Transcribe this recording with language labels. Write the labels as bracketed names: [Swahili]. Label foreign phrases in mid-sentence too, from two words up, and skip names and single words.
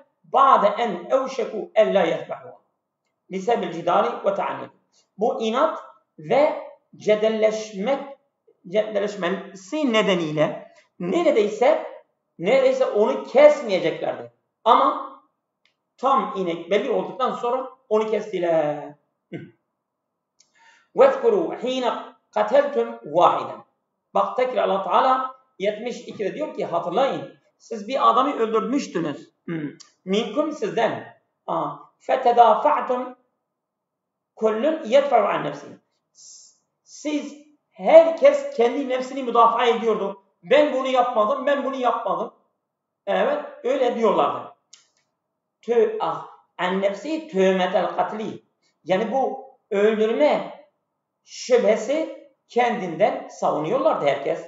[Arabic] بعد أن أوشكوا ألا يذبحوها لسبب الجدال والتعنت. [Turkish] Bu inat ve cedelleşmesi nedeniyle neredeyse onu kesmeyeceklerdi. Ama tam inek belli olduktan sonra onu kestiler. [Arabic] وَذْكُرُوا حِينَ قَتَلْتُمْ وَاحِدًا [Turkish] Bak tekrar Allah Teala 72'de diyor ki hatırlayın. Siz bir adamı öldürmüştünüz. Minkum sizden. [Arabic] فَتَدَافَعْتُمْ كُلٌّ يَدْفَعُ عَنْ نَفْسِهِ [Turkish] herkes kendi nefsini müdafaa ediyordu. Ben bunu yapmadım. Evet, öyle diyorlardı. [Arabic] عن نفسه تهمة القتل. [Turkish] Yani bu öldürme şüphesi kendinden savunuyorlardı herkes.